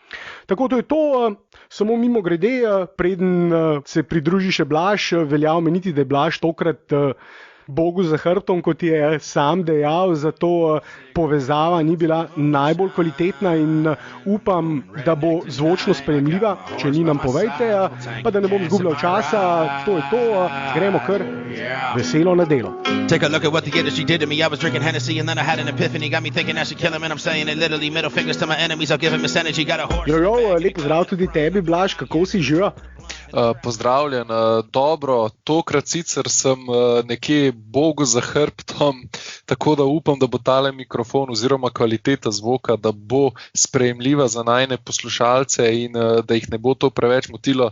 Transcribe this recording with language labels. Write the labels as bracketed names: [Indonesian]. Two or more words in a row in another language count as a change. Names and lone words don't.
[Slovenian] Tako to je to, samo mimo grede, preden se pridruži še Blaž, velja omeniti, da je Blaž tokrat Bogu za hrbtom, kot je sam dejal, zato povezava ni bila najbolj kvalitetna in upam, da bo zvočno sprejemljiva. Če ni, nam povejte, pa da ne bom zgubljal časa. To je to, gremo kar veselo na delo. [English] Take a look at what the industry did to me. I was drinking Hennessy and then I had an epiphany. Got me thinking I should kill him and I'm saying it literally. Middle fingers to my enemies. I'll give him this energy. Got a horse. [Slovenian] Jojo, lep pozdrav tudi tebi, Blaž. Kako si živa? Pozdravljen, dobro, tokrat sicer sem nekje Bogu za hrbtom, tako da upam, da bo tale mikrofon oziroma kvaliteta zvoka, da bo sprejemljiva za najne poslušalce in da jih ne bo to preveč motilo.